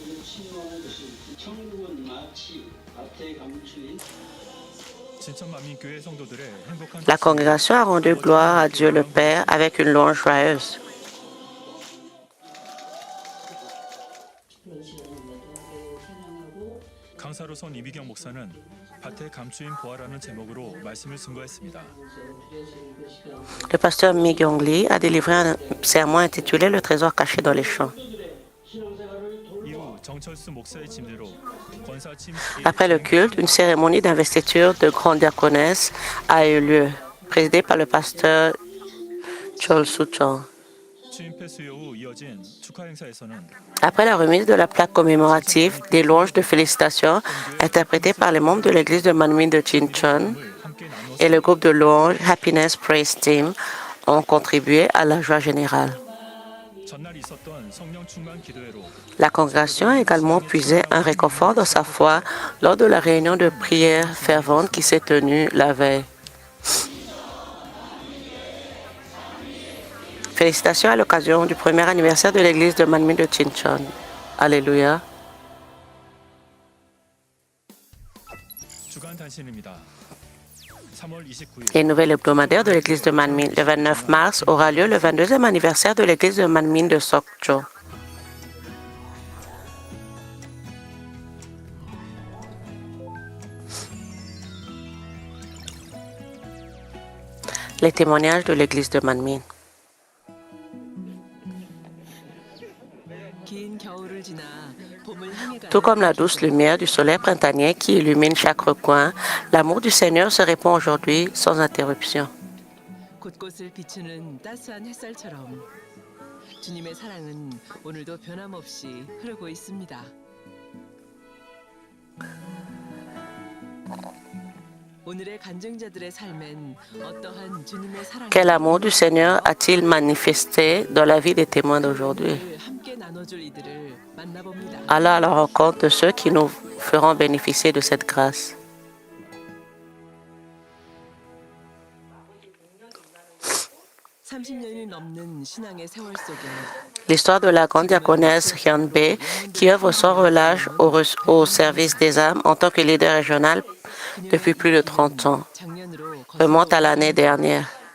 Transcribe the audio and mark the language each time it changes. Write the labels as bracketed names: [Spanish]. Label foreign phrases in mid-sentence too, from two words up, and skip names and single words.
[French] La congrégation a rendu gloire à Dieu le Père avec une louange joyeuse. [Korean] 강사로선 이비경 목사는 밭의 감추인 보화라는 제목으로 말씀을 증거했습니다. [French] Le pasteur Mi Gyong Lee a délivré un sermon intitulé Le trésor caché dans les champs. [Korean] 이후 정철수 목사의 침례로 권사침 [French] Après le culte, une cérémonie d'investiture de grande diaconesse a eu lieu, présidée par le pasteur Chol Soo-chong. [Korean] 취임패 수요 후 이어진 축하 행사에서는 [French] Après la remise de la plaque commémorative, des louanges de félicitations interprétées par les membres de l'église de Manmin de Chinchon [Korean] 함께 나눠 [French] et le groupe de louanges Happiness Praise Team ont contribué à la joie générale. [Korean] 전날 있었던 성령 충만 기도회로 [French] La congrégation a également puisé un réconfort dans sa foi lors de la réunion de prière fervente qui s'est tenue la veille. Félicitations à l'occasion du premier anniversaire de l'église de Manmin de Chinchon. Alléluia. [Korean] 주간 단신입니다. 3월 29일 [French] Les nouvelles hebdomadaires de l'église de Manmin. Le 29 mars aura lieu le 22e anniversaire de l'église de Manmin de Sokcho. Les témoignages de l'église de Manmin. Tout comme la douce lumière du soleil printanier qui illumine chaque recoin, l'amour du Seigneur se répand aujourd'hui sans interruption. [Korean] 곳곳을 비추는 따스한 햇살처럼 주님의 사랑은 오늘도 변함없이 흐르고 있습니다. 오늘의 간증자들의 삶엔 어떠한 주님의 사랑이 [French] Quel amour du Seigneur a-t-il manifesté dans la vie des témoins d'aujourd'hui? [Korean] 함께 나눠줄 이들을 만나봅니다. [French] Allons à la rencontre de ceux qui nous feront bénéficier de cette grâce. L'histoire de la grande diaconesse Hyun Bae, qui œuvre sans relâche au service des âmes en tant que leader régional depuis plus de 30 ans, remonte à l'année dernière.